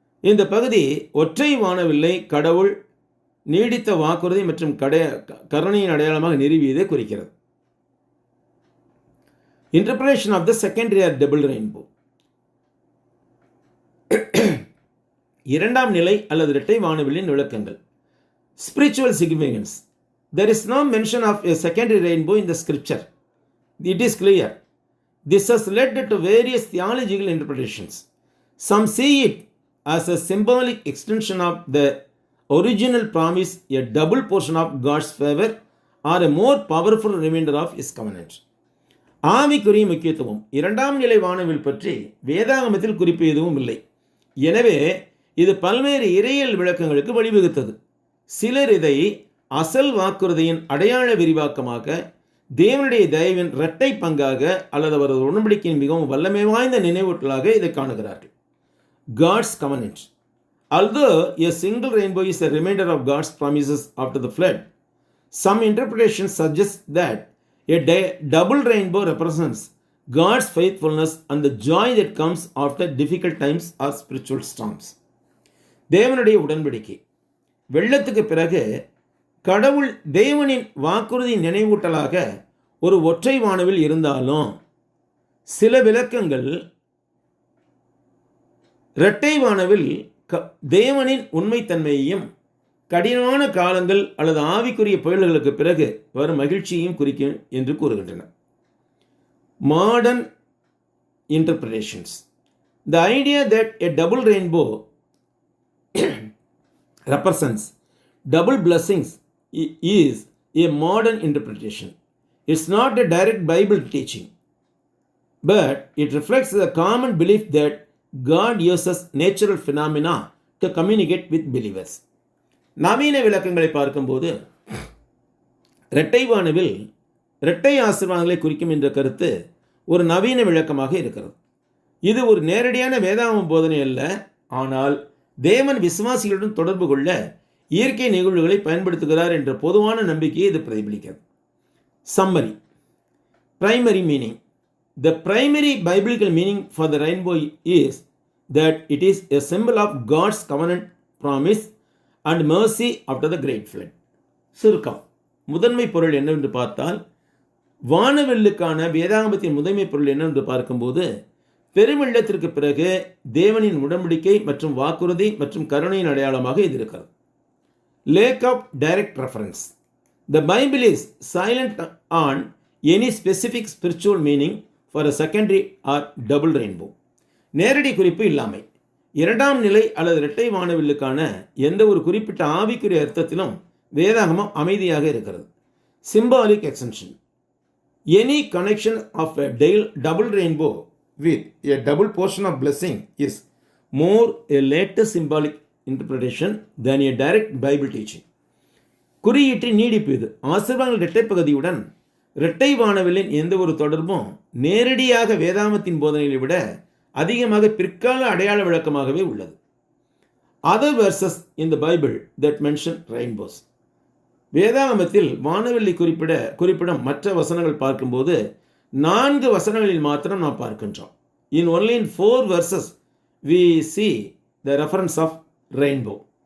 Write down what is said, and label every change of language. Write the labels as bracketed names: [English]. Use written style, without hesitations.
[Tamil] இந்த பகுதி ஒற்றை வானவில்லை கடவுள் நீடித்த வாக்குறுதி மற்றும் கருணையின் அடையாளமாக நிறுவியதை குறிக்கிறது. [English] Interpretation of the secondary or double rainbow. [Tamil] இரண்டாம் நிலை அல்லது இரட்டை வானவில்லின் விளக்கங்கள். [English] Spiritual significance. There is no mention of a secondary rainbow in the scripture. It is clear. This has led to various theological interpretations. Some see it as a symbolic extension of the original promise, a double portion of God's favor, or a more powerful reminder of His covenant. [Tamil] ஆவிக்குரிய முக்கியத்துவம். இரண்டாம் நிலை வானவில் பற்றி வேதாகமத்தில் குறிப்பு எதுவும் இல்லை. எனவே இது பல்வேறு இறையியல் விளக்கங்களுக்கு வழிவகுத்தது. சிலர் இதை அசல் வாக்குறுதியின் அடையாள விரிவாக்கமாக, தேவனுடைய தயவின் இரட்டை பங்காக அல்லது அவரது உடன்படிக்கையின் மிகவும் வல்லமை வாய்ந்த நினைவூட்டலாக இதை காணுகிறார்கள். [English] God's covenant. Although a single rainbow is a reminder of God's promises after the flood, some interpretations suggest that a double rainbow represents God's faithfulness and the joy that comes after difficult times or spiritual storms. [Tamil] தேவனுடைய உடன்படிக்கை. வெள்ளத்துக்கு பிறகு கடவுள் தேவனின் வாக்குறுதி நினைவூட்டலாக ஒரு ஒற்றை வானவில் இருந்தாலும் சில விளக்கங்கள் இரட்டை வானவில் தேவனின் உண்மைத்தன்மையையும் கடினமான காலங்கள் அல்லது ஆவிக்குரிய புயல்களுக்கு பிறகு வரும் மகிழ்ச்சியையும் குறிக்கும் என்று கூறுகின்றன. [English] Modern interpretations. The idea that a double rainbow represents double blessings is a modern interpretation. It's not a direct Bible teaching, but it reflects the common belief that God uses natural phenomena to communicate with believers. [Tamil] நவீன விளக்கங்களை பார்க்கும்போது இரட்டை வானவில் இரட்டை ஆசீர்வாதங்களை குறிக்கும் என்ற கருத்து ஒரு நவீன விளக்கமாக இருக்கிறது. இது ஒரு நேரடியான வேதாகம போதனை அல்ல, ஆனால் தேவன் விசுவாசிகளுடன் தொடர்பு கொள்ள இயற்கை நிகழ்வுகளை பயன்படுத்துகிறார் என்ற பொதுவான நம்பிக்கையை இது பிரதிபலிக்கிறது. [English] Summary. Primary meaning. The primary biblical meaning for the rainbow is that it is a symbol of God's covenant promise and mercy after the great flood. [Tamil] சுருக்கம். முதன்மை பொருள் என்னவென்று பார்த்தால், வானவெல்லுக்கான வேதாகமத்தின் முதன்மை பொருள் என்னவென்று பார்க்கும்போது, பெருவெள்ளத்திற்கு பிறகு தேவனின் உடன்படிக்கை மற்றும் வாக்குறுதி மற்றும் கருணையின் அடையாளமாக இது இருக்கிறது. [English] Lack of direct reference. The Bible is silent on any specific spiritual meaning for a secondary or double rainbow. [Tamil] நேரடி குறிப்பு இல்லாமை, இரண்டாம் நிலை அல்லது இரட்டை வானவில்லுக்கான எந்த ஒரு குறிப்பிட்ட ஆவிக்குரிய அர்த்தத்திலும் வேதாகமம் அமைதியாக இருக்கிறது. [English] Symbolic extension. Any connection of a double rainbow with a double portion of blessing is more a later symbolic interpretation than a direct Bible teaching. [Tamil] குறியீட்டின் நீடிப்பு இது. ஆசீர்வாதங்கள் இரட்டை பகுதியுடன் இரட்டை வானவில்லின் எந்த ஒரு தொடர்பும் நேரடியாக வேதாகமத்தின் போதனைகளை விட அதிகமாக பிற்கால அடையாள விளக்கமாகவே உள்ளது. [English] Other verses in the Bible that mention rainbows. [Tamil] வேதாகமத்தில் வானவில்லை குறிப்பிடும் மற்ற வசனங்கள் பார்க்கும்போது 4 வசனங்களில் மாத்திரம் நாம் பார்க்கின்றோம். [English] Only in 4 verses we see the reference of rainbow.